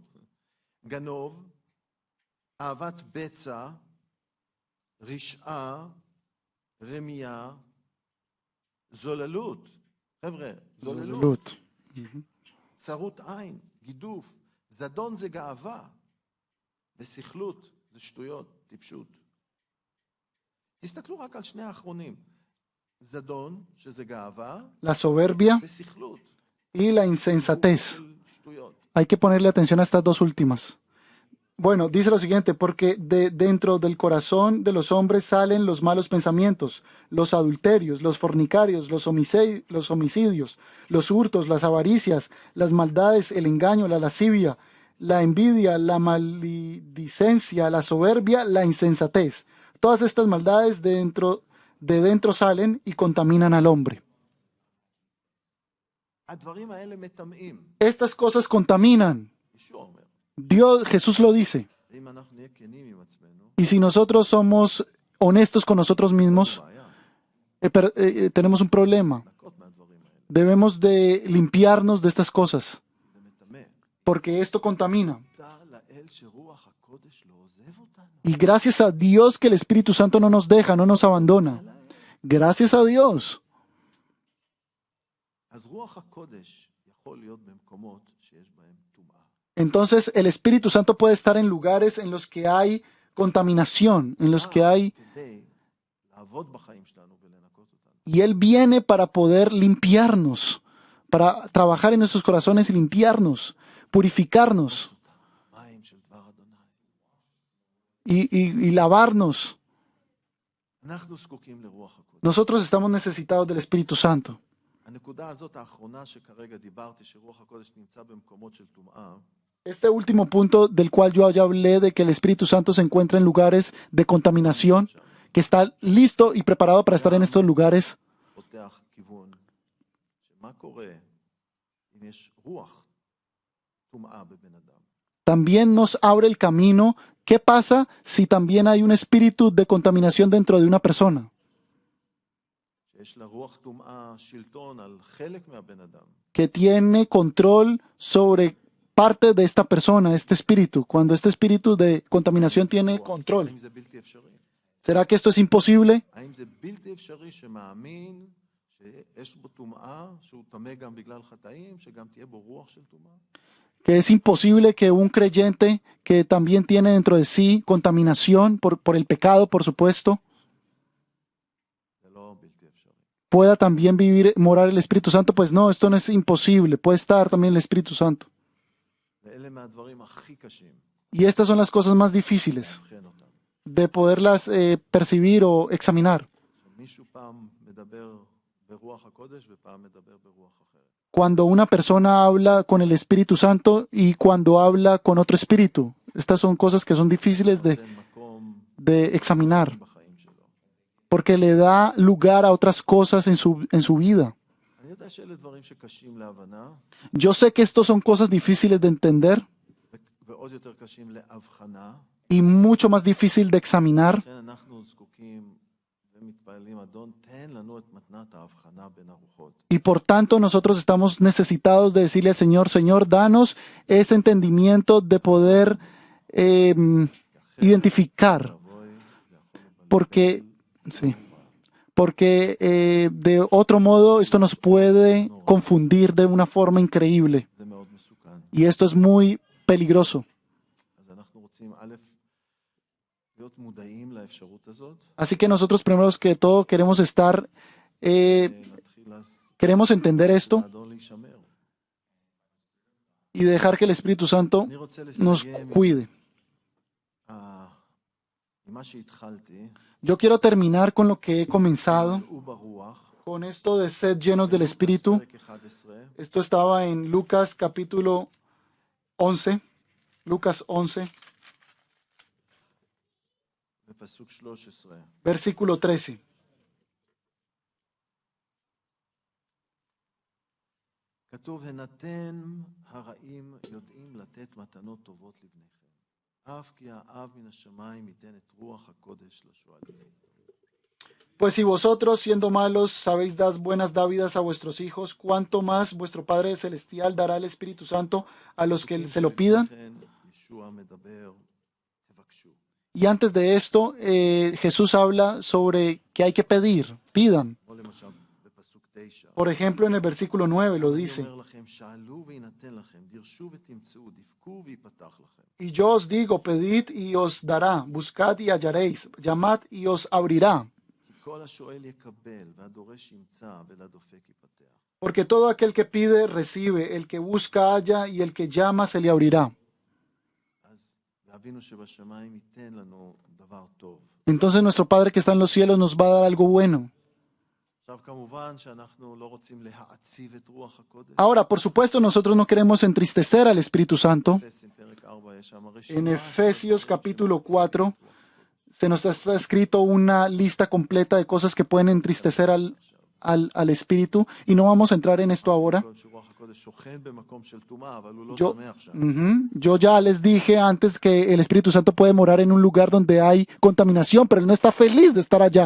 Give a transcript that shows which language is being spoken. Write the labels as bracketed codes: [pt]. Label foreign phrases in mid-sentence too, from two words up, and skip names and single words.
[he] גנוב, אהבת בצע, רשעה, רמייה, זוללות. חבר'ה, זוללות. צרות עין, גידוף, זדון זה גאווה, וסכלות זה שטויות, טיפשות. תסתכלו רק על שני האחרונים. זדון, שזה גאווה, [es] La soberbia [he] וסכלות, [es] y la insensatez. [he] שטויות. [es] Hay que ponerle atención a estas dos últimas. Bueno, dice lo siguiente, porque dentro del corazón de los hombres salen los malos pensamientos, los adulterios, los fornicarios, los homicidios, los hurtos, las avaricias, las maldades, el engaño, la lascivia, la envidia, la maledicencia, la soberbia, la insensatez. Todas estas maldades de dentro salen y contaminan al hombre. [he] הדברים האלה מטמאים. [es] Estas cosas contaminan. [he] ישוע אומר. [es] Jesús lo dice. [he] ואם אנחנו נהיה כנים עם עצמנו, [es] Y si nosotros somos honestos con nosotros mismos, [he] בעיה, [es] tenemos un problema. [he] לקות מהדברים האלה. [es] Debemos de limpiarnos de estas cosas, [he] זה מטמא. [es] porque esto contamina. [he] תודה לאל שרוח הקודש לא עוזב אותנו. [es] Y gracias a Dios que el Espíritu Santo no nos deja, no nos abandona. Gracias a Dios. [he] אז רוח הקודש יכול להיות במקומות שיש בהם טומאה. [es] Entonces el Espíritu Santo puede estar en lugares en los que hay contaminación, en los que hay, [he] כדי לעבוד בחיים שלנו ולנקות אותנו. [es] y Él viene para poder limpiarnos, para trabajar en nuestros corazones y limpiarnos, purificarnos [he] מים של דבר אדוני. [es] y lavarnos. [he] אנחנו זקוקים לרוח הקודש. [es] Nosotros estamos necesitados del Espíritu Santo. [he] הנקודה הזאת האחרונה שכרגע דיברתי, שרוח הקודש נמצא במקומות של טומאה, [es] Este último punto del cual yo ya hablé, de que el Espíritu Santo se encuentra en lugares de contaminación, que está listo y preparado para estar en estos lugares, [he] פותח כיוון, שמה קורה אם יש רוח טומאה בבן אדם? [es] también nos abre el camino. ¿Qué pasa si también hay un espíritu de contaminación dentro de una persona? [he] שיש לה רוח טומאה שלטון על חלק מהבן אדם. [es] Que tiene control sobre parte de esta persona, este espíritu. Cuando este espíritu de contaminación tiene control, [he] האם זה בלתי אפשרי? [es] ¿será que esto es imposible? [he] האם זה בלתי אפשרי שמאמין שיש בו טומאה, שהוא טמא גם בגלל חטאים, שגם תהיה בו רוח של טומאה? [es] Que es imposible que un creyente que también tiene dentro de sí contaminación por el pecado, por supuesto, [he] זה לא בלתי אפשרי. [es] pueda también morar el Espíritu Santo. Pues no, esto no es imposible. Puede estar también el Espíritu Santo. [he] ואלה מהדברים הכי קשים, [es] Y estas son las cosas más difíciles [he] לאבחן אותם. [es] de poderlas percibir o examinar. [he] מישהו פעם מדבר ברוח הקודש ופעם מדבר ברוח אחרת. [es] Cuando una persona habla con el Espíritu Santo y cuando habla con otro espíritu. Estas son cosas que son difíciles [he] נותן מקום [es] de examinar, [he] בחיים שלו. [es] porque le da lugar a otras cosas en su vida. [he] אני יודע שאלה דברים שקשים להבנה, [es] Yo sé que estos son cosas difíciles de entender [he] ועוד יותר קשים להבחנה. [es] y mucho más difícil de examinar. [he] לכן אנחנו זקוקים ומתפעלים, אדון, תן לנו את מתנת ההבחנה בין הרוחות. [es] Y por tanto nosotros estamos necesitados de decirle al Señor, Señor, danos ese entendimiento de poder identificar, [he] אבוי, זה יכול [es] porque, sí, porque de otro modo esto nos puede confundir de una forma increíble [he] זה מאוד מסוכן. [es] y esto es muy peligroso. [he] רוצים, א', להיות מודעים לאפשרות הזאת, [es] Así que nosotros primero que todo queremos estar, [he] להתחיל [es] queremos entender esto [he] לאדון להישמר. [es] y dejar que el Espíritu Santo [he] אני רוצה [es] nos [he] לסיים [es] cuide. [he] עם מה שהתחלתי, [es] Yo quiero terminar con lo que he comenzado, [he] מלאו ברוח, [es] con esto de sed llenos del Espíritu. [he] פרק 11, [es] Esto estaba en Lucas capítulo 11, Lucas 11, [he] בפסוק 13. [es] versículo 13. [he] כתוב, הן אתם הרעים יודעים לתת מתנות טובות לבניכם, אף כי האב מן השמיים ייתן את רוח הקודש לשואלים. [es] Pues si vosotros, siendo malos, sabéis dar buenas dádivas a vuestros hijos, ¿cuánto más vuestro Padre Celestial dará el Espíritu Santo a los que se lo pidan? [he] ישוע מדבר, תבקשו. [es] Y antes de esto, Jesús habla sobre que hay que pedir, pidan. [he] או למשל בפסוק 9. [es] Por ejemplo, en el versículo 9 lo [he] אני [es] dice, [he] אומר לכם, שאלו ויינתן לכם, דרשו ותמצאו, דפקו ויפתח לכם. [es] y yo os digo, pedid y os dará, buscad y hallaréis, llamad y os abrirá. [he] כי כל השואל יקבל, והדורש ימצא, ולדופק ייפתח. [es] Porque todo aquel que pide, recibe, el que busca, halla, y el que llama, se le abrirá. [he] אז אבינו שבשמיים ייתן לנו דבר טוב. [es] Entonces nuestro Padre que está en los cielos nos va a dar algo bueno. [he] עכשיו כמובן שאנחנו לא רוצים להעציב את רוח הקודש. [es] Ahora, por supuesto, nosotros no queremos entristecer al Espíritu Santo. [he] אפסים פרק 4 יש שם רשימה. [es] En Efesios capítulo 4 se nos está escrito una lista completa de cosas que pueden entristecer al Espíritu, y no vamos a entrar en esto ahora. [he] שרוח הקודש שוכן במקום של טומאה, אבל הוא לא [es] Yo, [he] שמח שם. [es] yo ya les dije antes que el Espíritu Santo puede morar en un lugar donde hay contaminación, pero él no está feliz de estar allá.